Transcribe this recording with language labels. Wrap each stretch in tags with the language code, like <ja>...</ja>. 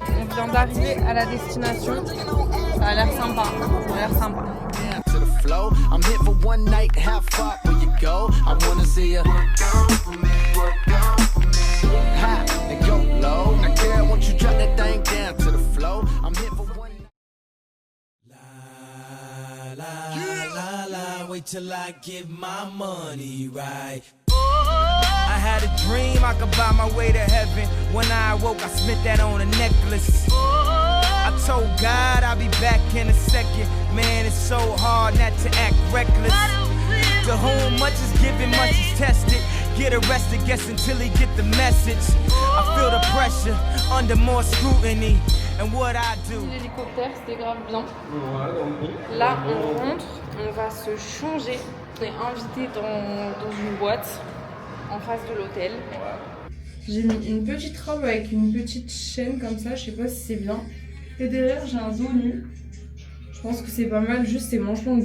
<fr>On vient d'arriver à la destination, ça a l'air sympa, ça a l'air sympa.</fr> <en>To the flow, I'm here for one night, have fun where you go. I wanna see you high and go low. Now, girl, won't you drop that thing down to the flow? I'm here for one night. La la, wait till I get my money right. I had a dream I could buy my way to heaven. When I awoke, I spent that on a necklace. I told God I'll be back in a second. Man, it's so hard not to act reckless. To whom much is given, much is tested. Get arrested, guess until he get the message. I feel the pressure under more scrutiny. And what I do.</en> <fr>L'hélicoptère, c'était grave bien. Là, on rentre, on va se changer. On est invité dans une boîte en face de l'hôtel. J'ai mis une petite robe avec une petite chaîne comme ça, je sais pas si c'est bien. Et derrière, j'ai un dos nu. Je pense que c'est pas mal, juste ces manches longues.</fr>